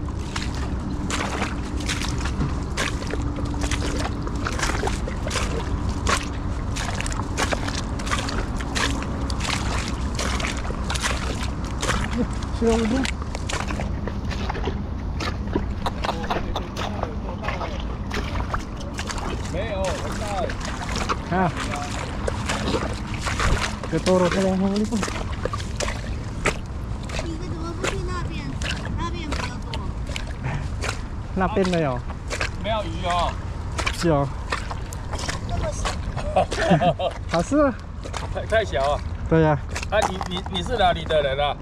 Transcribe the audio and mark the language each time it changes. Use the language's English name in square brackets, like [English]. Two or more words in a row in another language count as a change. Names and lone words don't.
[Filipino] Sino mo din? Ha? Tuturo ka lang huli po. [Chinese] 你的怎么不去那边？那边比较多。那边没有？没有鱼哦，是哦。那么小，好吃。太小啊！对呀。啊，你是哪里的人啊？